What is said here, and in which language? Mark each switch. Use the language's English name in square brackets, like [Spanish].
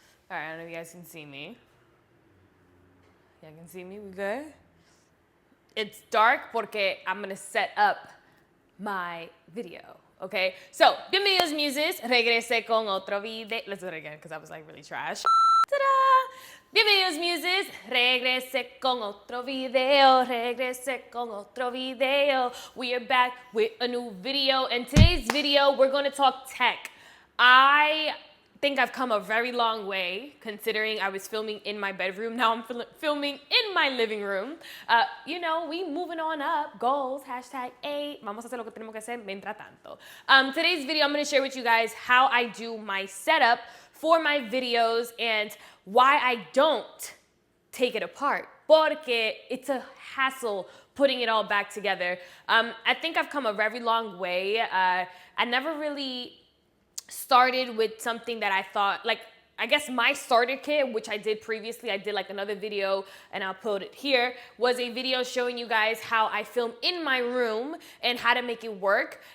[English] All right, I don't know if you guys can see me. Yeah, can see me? We good? It's dark [Spanish] porque [English] I'm gonna set up my video, okay? [Spanish] So, bienvenidos muses, regresé con otro video. [English] Let's do it again, because I was like really trash. Ta-da! [Spanish] Bienvenidos muses, regresé con otro video, regresé con otro video. [English] We are back with a new video, and today's video, we're gonna talk tech. I think I've come a very long way, considering I was filming in my bedroom. Now I'm filming in my living room. You know, we moving on up. Goals, #8. [Spanish] Vamos a hacer lo que tenemos que hacer mientras tanto. [English] Today's video, I'm going to share with you guys how I do my setup for my videos and why I don't take it apart. [Spanish] Porque [English] it's a hassle putting it all back together. I think I've come a very long way. I never really started with something that I thought, like, I guess my starter kit, which I did previously, I did like another video and I'll put it here, was a video showing you guys how I film in my room and how to make it work.